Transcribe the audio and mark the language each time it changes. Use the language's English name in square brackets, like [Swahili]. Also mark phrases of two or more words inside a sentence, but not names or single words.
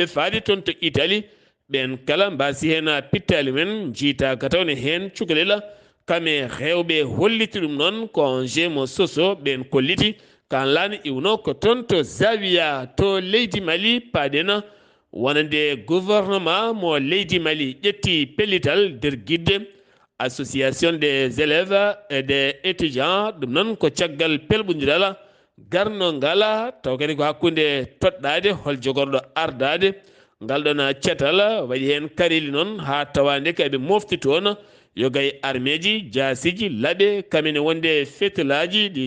[Fula] faade toon to Italie ɓen kala mbasi hen pittali men jiita ka tawne hen cukalel kame rewɓe holliti ɗum noon congé mo soso ɓen kolliti kan laana iwno ko toon to Zawiya to leydi Mali paɗena wonande gouvernement mo leydi Mali ƴetti pellital nder guidde [French] association des élèves et des étudiants [Fula] ɗum noon ko caggal pelɓodiral garnogal taw kadi ko hakkude toɗɗade hol jogorɗo ardade ngal ɗon cetal waɗi hen karili noon ha tawande kayɓe mofti toon yo gay armeji jasiji laaɓe kamene wonde fetelaji ɗi